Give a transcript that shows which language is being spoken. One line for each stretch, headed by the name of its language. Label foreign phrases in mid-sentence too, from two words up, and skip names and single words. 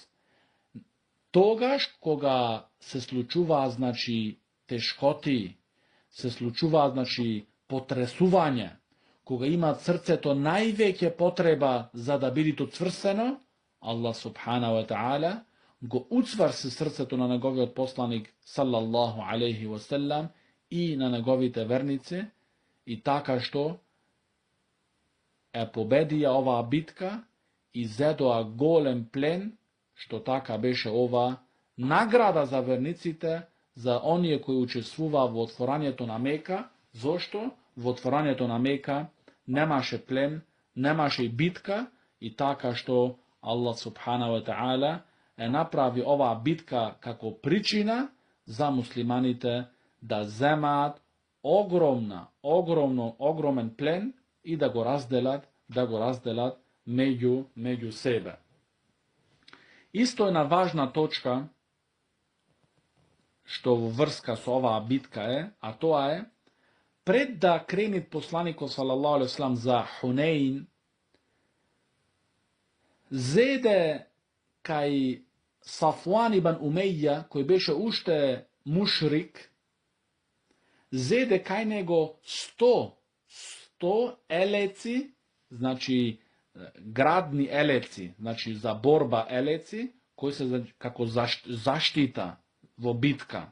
Macedonian: Тогаш кога се случуваат, значи, тешкоти, се случуваат, значи, потресување, кога имаат срцето највеќе потреба за да биде цврстено,
Arabic: الله سبحانه وتعالى
Macedonian: го уцврси срцето на неговиот посланик
Arabic: صلى الله عليه وسلم
Macedonian: и на неговите верници, и така што победија оваа битка и зедоа голем плен, што така беше ова награда за верниците, за оние кои учествуваа во отворањето на Мека. Зошто? Во отворањето на Мека немаше плен, немаше и битка, и така што
Arabic: الله سبحانه وتعالى
Macedonian: направи оваа битка како причина за муслиманите да земаат огромен плен и да го разделат меѓу себе. Исто една важна точка што во врска со оваа битка а тоа е, пред да кренит посланикот
Arabic: صلى الله عليه وسلم
Macedonian: за Хунейн, зеде кај Сафуан ибн Умеја, кој беше уште мушрик, зеде кај него 100 елеци, значи градни елеци, значи за борба елеци, кои се како заштита во битка.